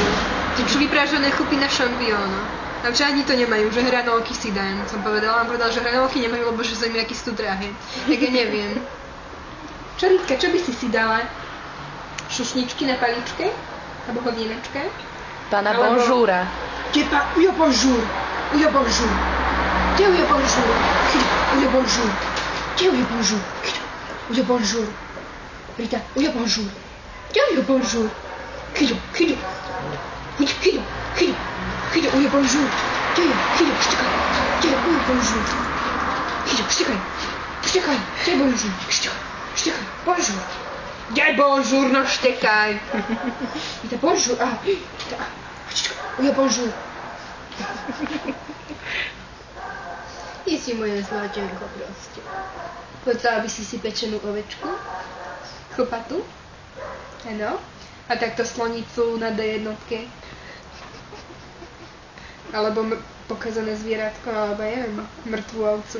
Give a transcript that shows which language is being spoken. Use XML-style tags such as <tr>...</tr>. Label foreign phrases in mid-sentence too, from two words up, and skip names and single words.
<sk>Že vyprážané chupy na šampiónu. A že ani to nemajú, že hranolky si dajú. Som povedala, vám povedala, že hranolky nemajú, lebo že sú im nejaký sú drahé. Tak ja neviem. Čo, Ritka, čo by si dala? Šušničky na paličke? Alebo hodinačka? Pána bonžúra. Ujo bonjour. Ujo bonjour. Kde ujo bonjour? Ujo bonjour. Kde ujo bonjour? Ujo bonjour. Rita, ujo bonjour. Kde ujo bonjour? Ujo bonjour. Kde ujo bonjour? Štekaj. Kde bonjour? Štekaj. Bonjour. Kde bonjour, no štekaj. Rita, bonjour. Ujo bonjour. Ty si moje zlatenko proste. Chcela by si pečenú ovečku? Chlpatú? Áno. A takto slonicu na D1. Alebo pokazané zvieratko, alebo ja neviem, mŕtvú ovcu.</sk>